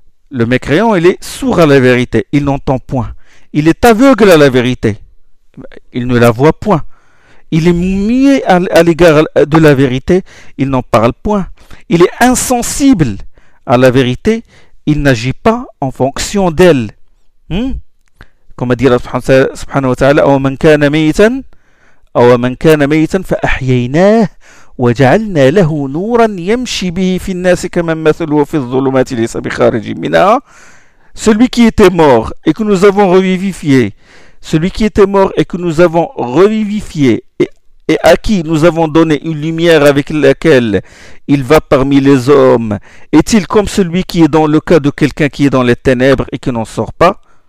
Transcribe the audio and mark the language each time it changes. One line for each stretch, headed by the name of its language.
French: Le mécréant, il est sourd à la vérité, il n'entend point. Il est aveugle à la vérité, il ne la voit point. Il est muet à l'égard de la vérité, il n'en parle point. Il est insensible à la vérité, il n'agit pas en fonction d'elle. Comme a dit Allah
Arabic: subhanahu wa ta'ala, « Awa man kana meitan fa ahyaynah » وجعلنا له نورا يمشي به في الناس كما مثله في الظلمات ليس بخارج منها.
French: Celui qui était mort et que nous avons revivifié, celui qui était mort et que nous avons revivifié, et à qui nous avons donné une lumière avec laquelle il va parmi les hommes, est-il comme celui qui est dans le cas de quelqu'un qui est dans les ténèbres et qui n'en sort pas?